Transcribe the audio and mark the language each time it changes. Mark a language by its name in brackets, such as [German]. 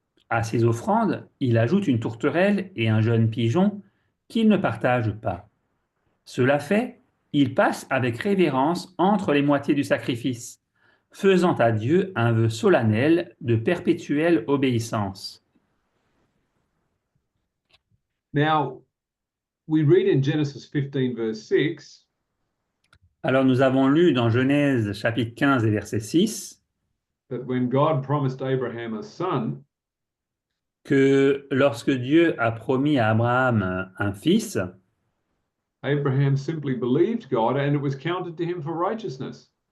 [French] À ses offrandes, il ajoute une tourterelle et un jeune pigeon qu'il ne partage pas. Cela fait, il passe avec révérence entre les moitiés du sacrifice, faisant à Dieu un vœu solennel de perpétuelle obéissance. [English] Now, we read in Genesis 15, verse 6, [French] Alors nous avons lu dans Genèse chapitre 15 et verset 6 [English] that when God promised Abraham a son, [French] que lorsque Dieu a promis à Abraham un fils, [English] Abraham simply believed God and it was counted to him for righteousness.